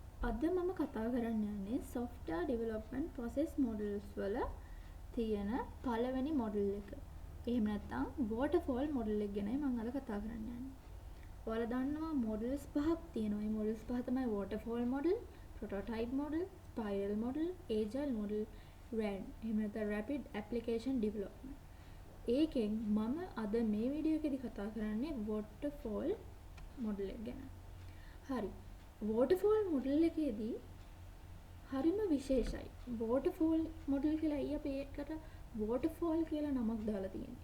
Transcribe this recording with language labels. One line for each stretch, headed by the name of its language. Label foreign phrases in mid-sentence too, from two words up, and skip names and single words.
Sinhala: අද මම කතා කරන්න යන්නේ
English: software development process models
Sinhala: වල තියෙන පළවෙනි මොඩල් එක. එහෙම නැත්නම් waterfall මොඩල් එක ගැනයි මම අද කතා කරන්න යන්නේ. ඔයාලා දන්නවා මොඩල්ස් පහක් තියෙනවා. මේ මොඩල්ස් පහ තමයි
English: waterfall model, prototype model, spiral model, agile model, RAD.
Sinhala: එහෙම නැත්නම්
English: rapid application development.
Sinhala: ඒකෙන් මම අද මේ වීඩියෝ එකේදී කතා කරන්නේ waterfall මොඩල් එක ගැන. හරි. waterfall මොඩල් එකේදී හරිම විශේෂයි. waterfall මොඩල් කියලා අයියා අපි ඒකට waterfall කියලා නමක් දාලා තියෙන්නේ.